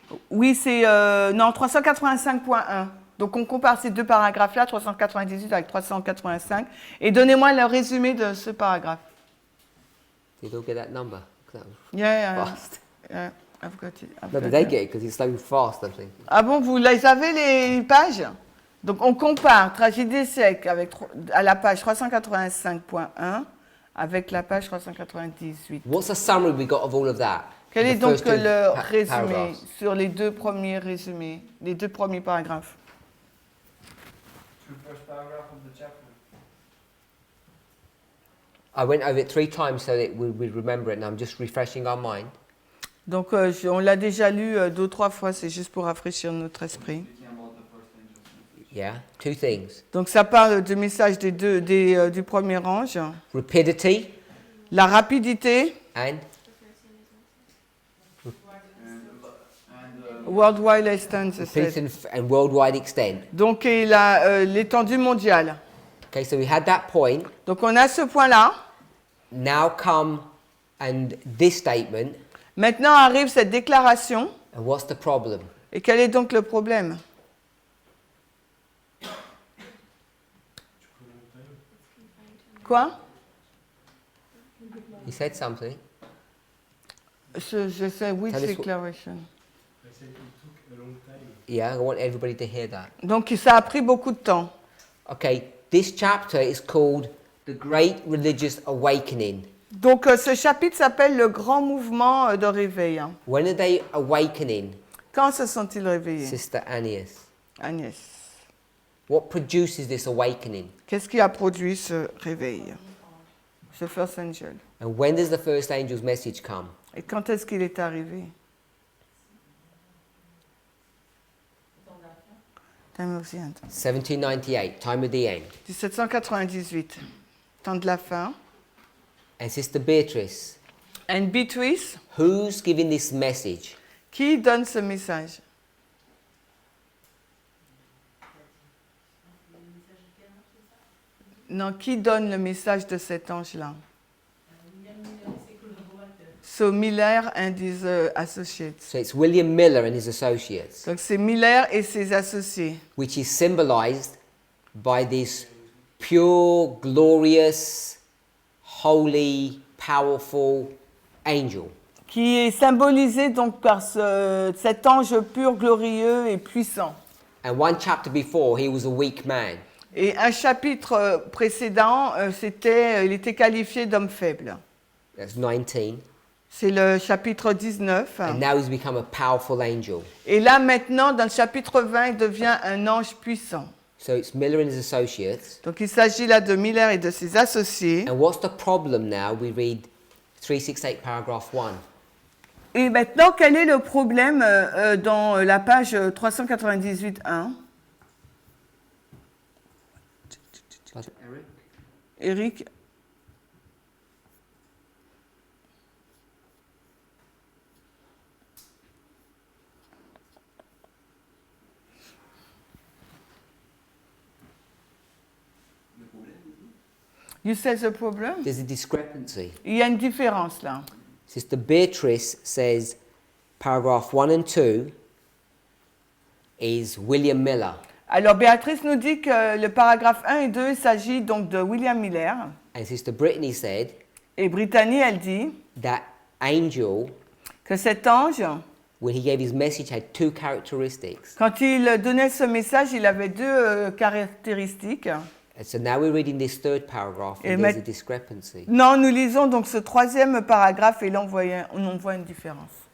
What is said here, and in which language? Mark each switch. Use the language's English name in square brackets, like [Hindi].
[French] Oui, c'est... non, 385.1. Donc, on compare ces deux paragraphes-là, 398 avec 385. Et donnez-moi le résumé de ce paragraphe. [English] Did you all get that number? 'Cause that was Yeah, fast. yeah, I've got it. No, but they get it because it's so fast, I think. [French] Ah bon, vous les avez les pages? Donc, on compare tragédie sec à la page 385.1 avec la page 398. [English] What's the summary we got of all of that? [French] Quel est [English] The [French] donc [English] first two [French] le résumé [English] paragraphs. [French] sur les deux premiers résumés, les deux premiers paragraphes? [English] Two first paragraph of the chapter. I went over it 3 times so that we'd remember it, and I'm just refreshing our mind. [French] Donc, on l'a déjà lu 2 ou 3 fois, c'est juste pour rafraîchir notre esprit. [English] Speaking about the first angel's message. Yeah, 2 things. [French] Donc, ça parle du message du premier ange, [English] Rapidity [French] la rapidité, [English] and worldwide extent, rapidity and worldwide extent. [French] donc et l'étendue mondiale. [English] Okay, so we had that point. [French] Donc, on a ce point-là. [English] Now come and this statement. [French] Maintenant arrive cette déclaration. [English] And what's the problem? [French] Et quel est donc le problème? Quoi? [English] He said something. [French] Je sais, which [English] Tell us what- declaration? Yeah, I want everybody to hear that. [French] Donc, ça a pris beaucoup de temps. [English] Okay, this chapter is called The Great Religious Awakening. [French] Donc, ce chapitre s'appelle le grand mouvement de réveil. [English] When are they awakening, [French] Quand se sont-ils réveillés? [English] Sister Agnès? Agnès. What produces this awakening? [French] Qu'est-ce qui a produit ce réveil? [English] Ce first angel. And when does the first angel's message come? [French] Et quand est-ce qu'il est arrivé? [English] Time of the end. 1798, time of the end. [French] 1798. Temps de la fin. [English] And Sister Beatrice, And Beatrice, who's giving this message? [French] qui donne ce message? Non, qui donne le message de cet ange-là? [English] So Miller and his associates. So it's William Miller and his associates, [French] Donc c'est Miller et ses associés, [English] which is symbolized by this pure, glorious, holy, powerful angel. [French] qui est symbolisé donc par cet ange pur, glorieux et puissant. [English] And one chapter before, he was a weak man. [French] Et un chapitre précédent, il était qualifié d'homme faible. [English] That's 19. [French] C'est le chapitre 19. [English] And now he's become a powerful angel. [French] Et là maintenant, dans le chapitre 20, il devient un ange puissant. [English] So it's Miller and his associates. [French] Donc il s'agit là de Miller et de ses associés. [English] And what's the problem now? We read 368 paragraph 1. [French] Et maintenant, quel est le problème dans la page 398.1? [English] Eric? Eric? You say the problem? There's a discrepancy. [French] Il y a une différence là. [English] Sister Beatrice says paragraph 1 and 2 is William Miller. [French] Alors Béatrice nous dit que le paragraphe 1 et 2, il s'agit donc de William Miller. [English] And Sister Brittany said [French] Et Brittany, elle dit [English] that angel, [French] que cet ange, [English] when he gave his message, had two characteristics. [French] quand il donnait ce message, il avait deux caractéristiques. [English] And so now we're reading this third paragraph, [French] Et [English] and there's a met- discrepancy. [French] Non, nous lisons donc ce troisième paragraphe et là on voit une différence.